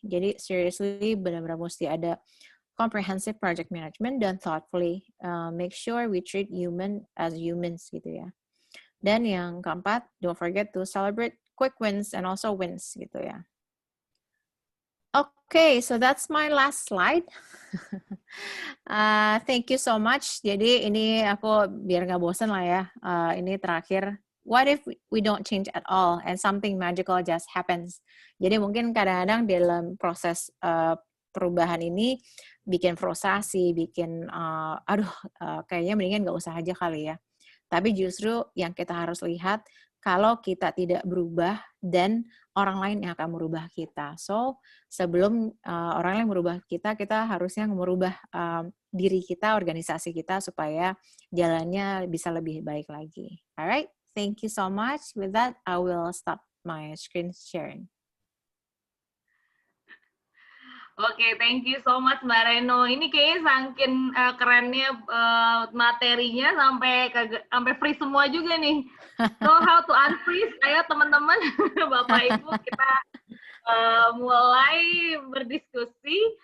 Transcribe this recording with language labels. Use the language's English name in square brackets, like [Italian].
[Indonesian] Jadi [English] seriously [Indonesian] benar-benar mesti ada [English] comprehensive project management dan thoughtfully make sure we treat human as humans [Indonesian] gitu ya. Dan yang keempat, [English] don't forget to celebrate quick wins and also wins [Indonesian] gitu ya. [English] Okay, so that's my last slide. Thank you so much. [Indonesian] Jadi ini aku biar nggak bosan lah ya. Ini terakhir. [English] What if we don't change at all and something magical just happens? [Indonesian] Jadi mungkin kadang-kadang dalam proses perubahan ini bikin frustasi, bikin kayaknya mendingan nggak usah aja kali ya. Tapi justru yang kita harus lihat kalau kita tidak berubah dan orang lain yang akan merubah kita. So, sebelum orang lain merubah kita, kita harusnya merubah diri kita, organisasi kita, supaya jalannya bisa lebih baik lagi. [English] Alright, thank you so much. With that, I will stop my screen sharing. Oke, thank you so much Mbak Reno. [Indonesian] Ini kayaknya saking kerennya materinya sampai freeze semua juga nih. [English] So how to unfreeze? [Indonesian] Ayo teman-teman, Bapak Ibu, kita mulai berdiskusi.